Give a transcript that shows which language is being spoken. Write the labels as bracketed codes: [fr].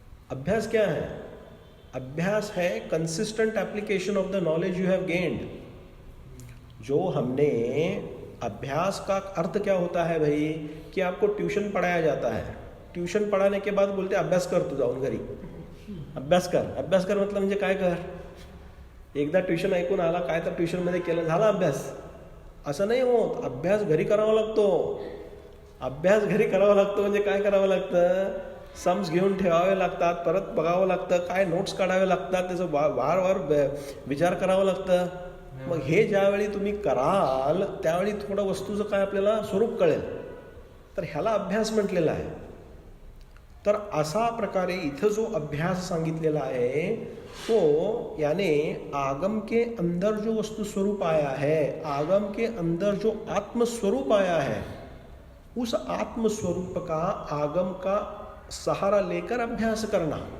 [hi] अभ्यास क्या है? अभ्यास है [en] Consistent application of the knowledge you have gained. [hi] जो हमने अभ्यास का अर्थ क्या होता है भाई? कि आपको ट्यूशन पढ़ाया जाता है, ट्यूशन पढ़ाने के बाद बोलते अभ्यास कर, [mr] तू जाऊन घरी अभ्यास कर। [hi] अभ्यास कर मतलब [mr] म्हणजे काय कर? एकदा ट्यूशन ऐकून आला काय तर ट्यूशनमध्ये केलं, झाला अभ्यास, असं नाही होत। अभ्यास घरी करावा लागतो। अभ्यास घरी करावा लागतो म्हणजे काय करावं लागतं? सम्स घेऊन ठेवावे लागतात, परत बघावं लागतं, काय नोट्स काढावे लागतात, त्याचं वारंवार विचार करावं लागतं। मग हे ज्यावेळी तुम्ही कराल त्यावेळी थोडं वस्तूचं काय आपल्याला स्वरूप कळेल, तर ह्याला अभ्यास म्हटलेला आहे। तर असा प्रकारे इथं जो अभ्यास सांगितलेला [hi] है तो यानी आगम के अंदर जो वस्तु स्वरूप आया है, आगम के अंदर जो आत्म स्वरूप आया है, उस आत्म स्वरूप का आगम का सहारा लेकर अभ्यास करना।